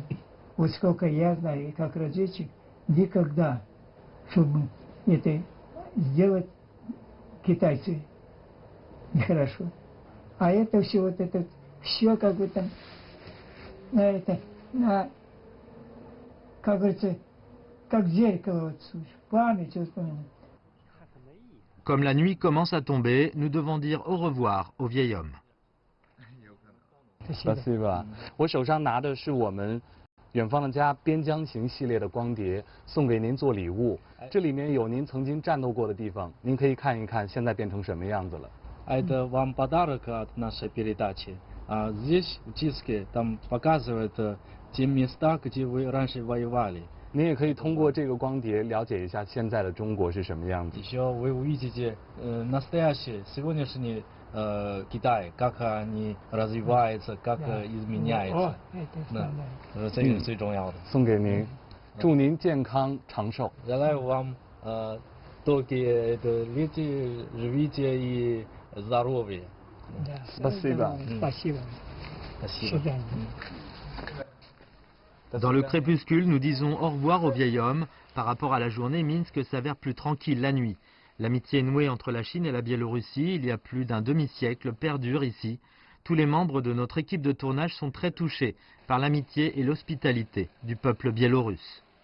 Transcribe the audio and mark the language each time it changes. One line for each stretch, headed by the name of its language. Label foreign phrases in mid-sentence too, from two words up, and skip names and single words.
Russian: Вот сколько я знаю, как разведчик, никогда, чтобы это сделать китайцы нехорошо. А это все, вот это, все как бы там, как говорится, как зеркало, вот, память воспоминания.
French: Comme la nuit commence à tomber, nous devons dire au revoir au vieil homme.
Russian: Спасибо.
Chinese: 我手上拿的是我们远方的家边疆行系列的光碟，送给您做礼物。这里面有您曾经战斗过的地方，您可以看一看现在变成什么样子了。
Russian: Это вам подарок от нашей передачи. А здесь в диске там показывают те места, где вы раньше воевали.
Chinese: 您也可以通过这个光碟了解一下现在的中国是什么样子。
Russian: Еще вы увидите настоящий, сегодняшний Китай, как они развиваются, как изменяются.
Chinese: 这个最重要的。送给您，祝您健康长寿。
Russian: Желаю вам только лети, живите и здоровья. Спасибо. Спасибо. Спасибо.
French: Dans le crépuscule, nous disons au revoir au vieil homme. Par rapport à la journée, Minsk s'avère plus tranquille la nuit. L'amitié nouée entre la Chine et la Biélorussie, il y a plus d'un demi-siècle, perdure ici. Tous les membres de notre équipe de tournage sont très touchés par l'amitié et l'hospitalité du peuple biélorusse.